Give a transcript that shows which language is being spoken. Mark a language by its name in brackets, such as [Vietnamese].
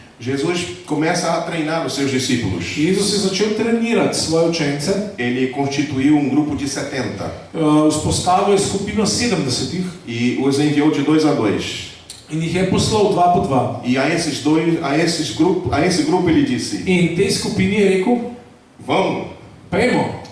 [Portuguese] Jesus começa a treinar os seus discípulos. [Slovenian] Jezus je začel trenirati svoje učence, [Portuguese] Ele constituiu um grupo de 70 [Slovenian] vzpostavil je skupino 70 [Portuguese] e os enviou de 2 a 2. [Slovenian] in jih je poslal 2 po 2. [Portuguese] E a esse grupo ele disse: [Slovenian] In tej skupini je rekel, [Portuguese] vamos, [Slovenian] pejmo,